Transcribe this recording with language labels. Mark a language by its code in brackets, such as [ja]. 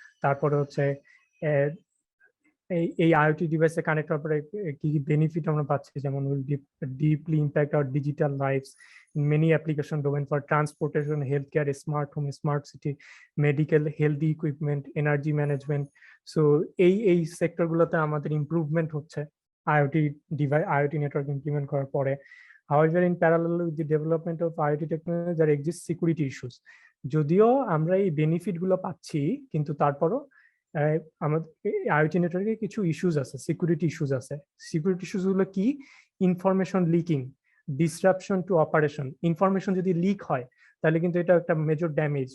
[bn] তারপরে হচ্ছে এই আইওটি ডিভাইসে কানেক্ট হওয়ার পরে কি কি বেনিফিট আমরা পাচ্ছি, যেমন [en] Will deeply impact our digital lifes in many application domain for transportation, healthcare, smart home, smart city, medical, healthy equipment, energy management. [bn] So এই সেক্টরগুলোতে আমাদের ইমপ্রুভমেন্ট হচ্ছে IoT device, IoT network implement করার পরে। [en] However, in parallel with the development of IoT technology, there exists security issues. [bn] যদিও আমরা এই benefit গুলো পাচ্ছি, কিন্তু তারপরও আমাদের আইওটি নেটওয়ার্কে কিছু ইস্যুস আছে, সিকিউরিটি ইস্যুস আছে। সিকিউরিটি ইস্যুস গুলো কি? Information leaking, disruption two operation. Information যদি লিক হয় তাহলে কিন্তু এটা একটা মেজর ড্যামেজ।